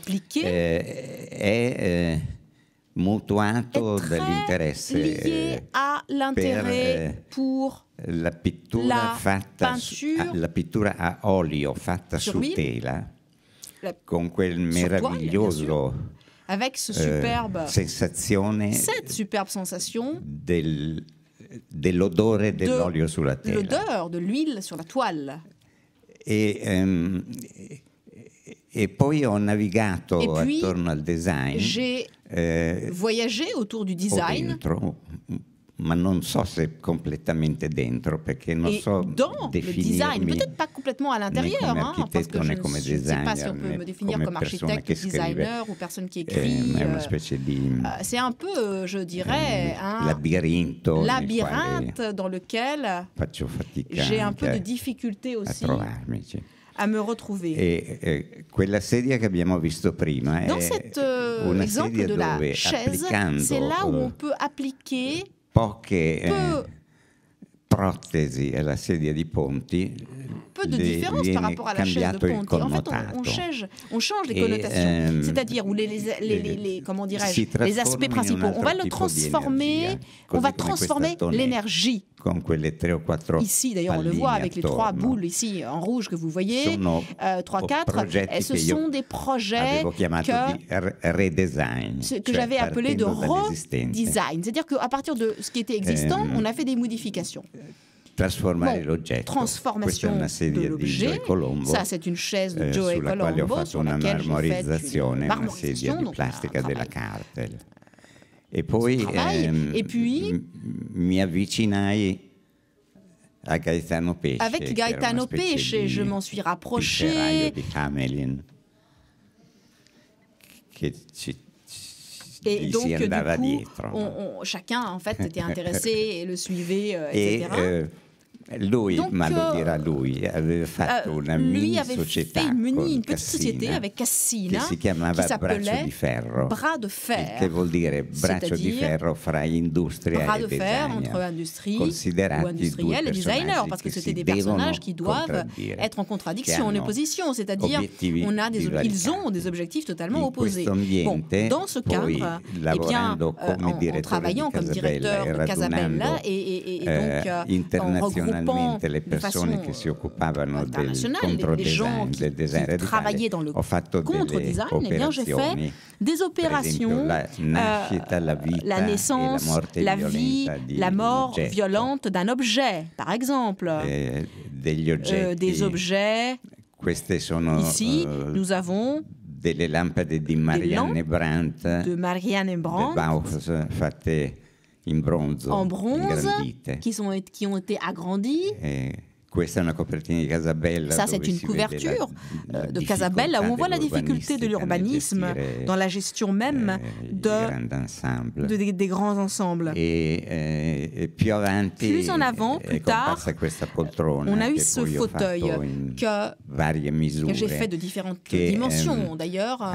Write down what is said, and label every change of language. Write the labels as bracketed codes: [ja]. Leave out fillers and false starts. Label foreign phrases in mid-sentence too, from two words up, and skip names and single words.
[it] è mutuato dall'interesse per la pittura la pittura a olio fatta su tela, con quel meraviglioso sensazione dell'odore dell'olio sulla tela, [fr] l'odeur de l'huile sur la toile. [it] E poi ho navigato attorno al design, [fr] j'ai voyagé autour du design, [it] dentro, ma non so se completamente dentro, perché non so definirmi [fr] peut-être pas complètement à l'intérieur, parce que je ne sais pas si on peut me définir comme architecte, designer ou personne qui écrit. C'est un peu, je dirais, un labyrinthe dans lequel j'ai un peu de difficulté aussi à me retrouver. [it] E quella sedia che abbiamo visto prima [fr] dans cet exemple de la chaise, c'est là où on peut appliquer [it] poche protesi alla sedia di Ponti, [fr] peu de différence par rapport à la chaise de Ponti. En fait, on change les connotations, c'est-à-dire où comment dirais-je, les aspects principaux. On va le transformer, on va transformer l'énergie. Ici, d'ailleurs, on le voit avec les 3 boules ici en rouge que vous voyez, 3-4. Ce sont des projets que j'avais appelé de redesign. C'est-à-dire qu'à partir de ce qui était existant, on a fait des modifications. Transformation de l'objet, ça c'est une chaise de Joe Colombo sur laquelle j'ai fait une marmorisation, donc [it] e poi mi avvicinai a Gaetano Pesce. [fr] Avec Gaetano Pesce, je m'en suis rapproché. [it] Di Hamelin, che [fr] et donc, du coup, chacun en fait était intéressé et le suivait, etc. [it] Lui, ma lo dirà lui, aveva fatto una mini società, [fr] une petite société avec Cassina, [it] che si chiamava Braccio di Ferro, [fr] Bras de Fer, [it] che vuol dire braccio di ferro fra industria e design, considerati due personaggi [fr] parce que c'était des personnages qui doivent être en contradiction, en opposition, c'est-à-dire ils ont des objectifs totalement opposés. Bon, dans ce cadre, eh bien, en travaillant comme directeur de Casabella et donc en regroupant [it] le persone che si occupavano del controdesign, del design radicale, ho fatto delle operazioni, [fr] des opérations, [it] la nascita, la vita, [fr] la naissance, la vie, la mort violente d'un objet, par exemple, des objets. Ici, nous avons [it] delle lampade di Marianne Brandt, [fr] de Marianne Brandt, [it] Bauhaus, fatte in bronzo, [fr] qui ont été agrandis. [it] Questa è una copertina di Casabella. [fr] Ça, c'est une couverture de Casabella où on voit la difficulté de l'urbanisme dans la gestion même des grands ensembles. Plus en avant, plus tard, on a eu ce fauteuil que j'ai fait de différentes dimensions d'ailleurs.